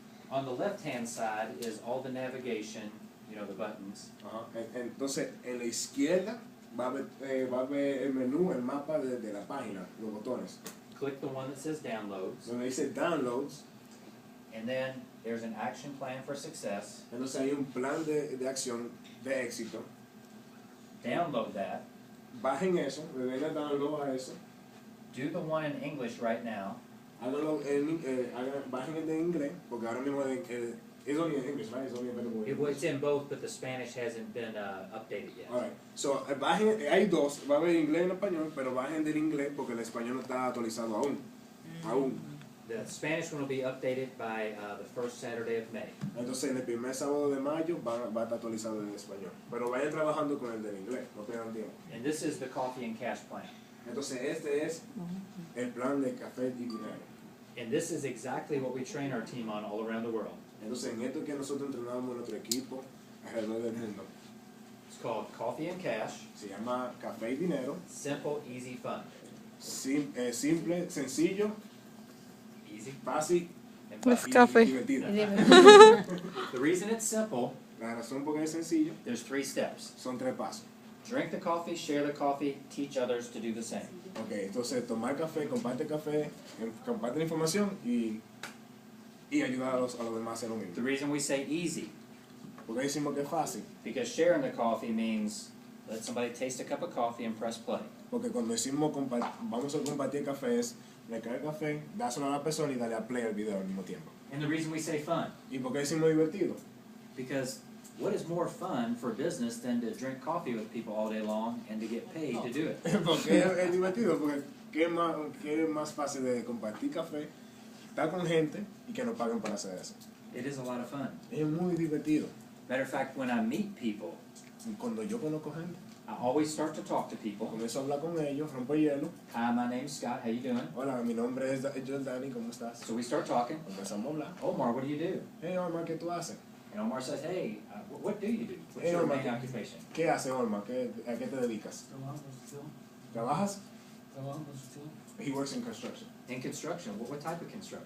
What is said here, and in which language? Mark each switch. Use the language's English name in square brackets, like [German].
[English] On the left-hand side is all the navigation, you know, the buttons. [Spanish] Ajá. Entonces, en la izquierda va a ver el menú, el mapa de la página, los botones. [English] Click the one that says downloads, [Spanish] Donde dice Downloads, [English] and then there's an action plan for success. [Spanish] entonces hay un plan de acción de éxito. [English] Download that. [Spanish] Bajen eso, le den el download a eso. [English] Do the one in English right now. [Spanish] háganlo bajen el de inglés, porque ahora mismo [English] it's only in English, right? It's only available in It's in both, but the Spanish hasn't been updated yet. Alright, [Spanish] so bajen, hay dos, va a haber inglés y en español, pero bajen del inglés porque el español no está actualizado aún. [English] The Spanish one will be updated by the first Saturday of May. [Spanish] Entonces en el primer sábado de mayo va a estar actualizado en español. Pero vayan trabajando con el del inglés, no pierdan tiempo. [English] And this is the coffee and cash plan. [Spanish] Entonces este es el plan de café y dinero. [English] And this is exactly what we train our team on all around the world. [Spanish] Entonces en esto que nosotros entrenamos nuestro equipo alrededor del mundo, [English] It's called Coffee and Cash, [Spanish] se llama café y dinero, [English] Simple, Easy, Fun. [Spanish] simple, sencillo, [English] Easy [Spanish] fácil [English] and [Spanish] Pues [English] fun. [Spanish] café. y divertido. [English] The reason it's simple, [Spanish] La razón por qué es sencillo [English] there's 3 steps. [Spanish] son 3 pasos. [English] Drink the coffee, share the coffee, teach others to do the same. [Spanish] Ok, entonces tomar café, comparte la información y ayudar a los demás a hacer lo [English] The [Spanish] mismo. [English] reason we say easy, [Spanish] Porque decimos que es fácil, [English] because sharing the coffee means let somebody taste a cup of coffee and press play. [Spanish] porque cuando decimos vamos a compartir café es recargar café, dárselo a la persona y darle a play al video al mismo tiempo. [English] And the reason we say fun, [Spanish] ¿Y por qué decimos divertido? [English] because what is more fun for business than to drink coffee with people all day long and to get paid to do it? [Spanish] Porque es divertido, porque ¿qué es más fácil de compartir café, estar con gente y que nos paguen para hacer eso? [English] It is a lot of fun. [Spanish] Es muy divertido. [English] Matter of fact, when I meet people, [Spanish] Cuando yo conozco gente, [English] I always start to talk to people. [Spanish] comienzo a hablar con ellos, rompo el hielo. [English] Hi, my name's Scott. How you doing? [Spanish] Hola, mi nombre es Jordani, ¿cómo estás? [English] So we start talking. [Spanish] Empezamos a hablar. [English] Omar, what do you do? [Spanish] Hey, Omar, ¿qué tú haces? [English] And Omar says, hey, what do you do? What's Hey, your Omar, main occupation? [Spanish] ¿qué haces, Omar? ¿A qué te dedicas? ¿Trabajas? [English] He works in construction. In construction. What type of construction?